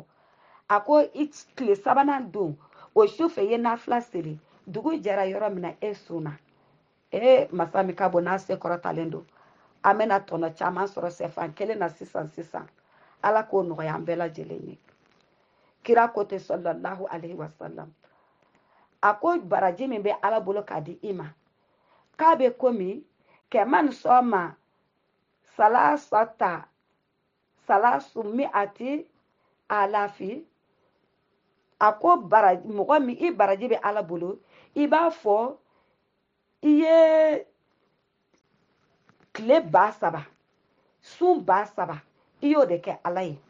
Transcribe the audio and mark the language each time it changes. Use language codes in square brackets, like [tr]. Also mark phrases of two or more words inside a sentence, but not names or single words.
[bm] a ko i tile sabanan don o su fɛ i ye nafila seli dugu jɛra yɔrɔ min na e sunna masa min ka bon n'a se kɔrɔtalen don an bɛna tɔnɔ caman sɔrɔ sɛfan kelen na sisan ala k'o nɔgɔya an bɛɛ lajɛlen ye kira ko ten [ar] صلى الله عليه وسلم [bm] a ko baraji min bɛ ala bolo k'a di i ma k'a bɛ komi kɛman sɔma [ar] ثلاث مئة ألف [bm] a ko mɔgɔ min i baraji bɛ ala bolo i b'a fɔ i ye tile 3,000 sun 3,000 i y'o de kɛ ala ye